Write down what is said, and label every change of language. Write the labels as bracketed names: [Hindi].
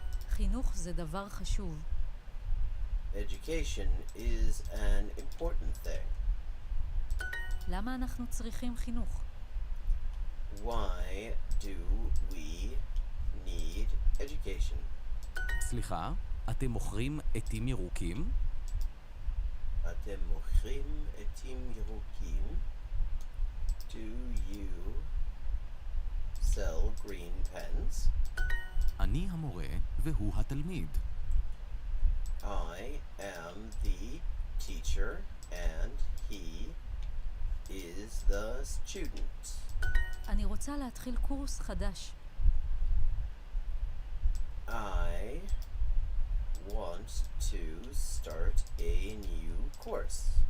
[Hebrew] חינוך זה דבר חשוב. [English] Education is an important thing. [Hebrew] למה אנחנו צריכים חינוך? [English] Why do we need education? [Hebrew] סליחה, אתם מוכרים עטים ירוקים? אתם מוכרים עטים ירוקים? [English] Do you sell green pens? [Hebrew] אני המורה והוא התלמיד. [English] I am the teacher and he is the student. [Hebrew] אני רוצה להתחיל קורס חדש. [English] I want to start a new course.